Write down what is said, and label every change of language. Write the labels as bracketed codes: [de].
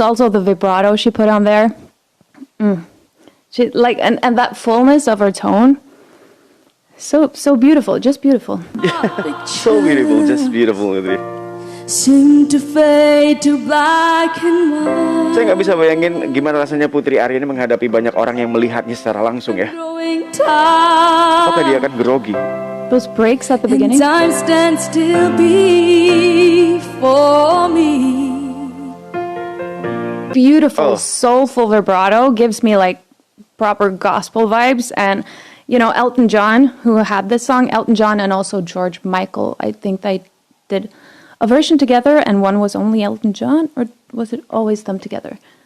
[en] Also the vibrato she put on there. She like and that fullness of her tone. So beautiful. Just beautiful. So beautiful, just beautiful gitu. Seem to fade to black and white. [id] Saya nggak bisa bayangin gimana rasanya Putri Ariani menghadapi banyak orang yang melihatnya secara langsung ya. [en] Growing tired. [id] Apakah dia akan grogi? [en] Those breaks at the And time stands still before me. Beautiful, Oh. soulful vibrato gives me like proper gospel vibes. And you know, Elton John, who had this song, Elton John and also George Michael, I think they did a version together, and one was only Elton John, or was it always them together?